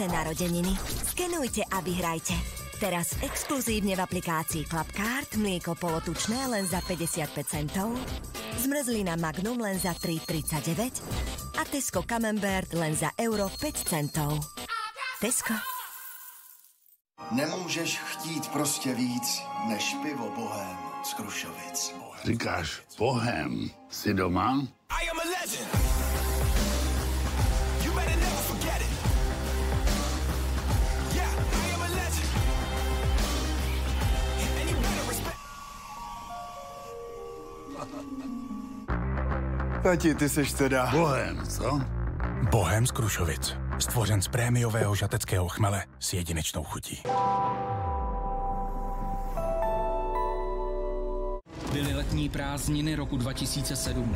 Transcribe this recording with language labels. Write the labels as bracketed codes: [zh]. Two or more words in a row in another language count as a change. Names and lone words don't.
[sk] narodeniny. Skenujte a vyhrajte. Teraz exkluzívne v aplikácii Clubcard mlieko polotučné len za 55 centov, zmrzlina Magnum len za 3,39 a Tesco Camembert len za euro 5 centov. Tesco. [cs] Nemůžeš chtít prostě víc než pivo Bohém z Krušovic. Říkáš Bohém? Jsi doma? [en] I am a legend. You better never forget it. Yeah, I am a legend. And you better respect. [cs] Tati, ty seš teda... Bohém, co? Bohém z Krušovic. Stvořen z prémiového žateckého chmele s jedinečnou chutí. Byly letní prázdniny roku 2017.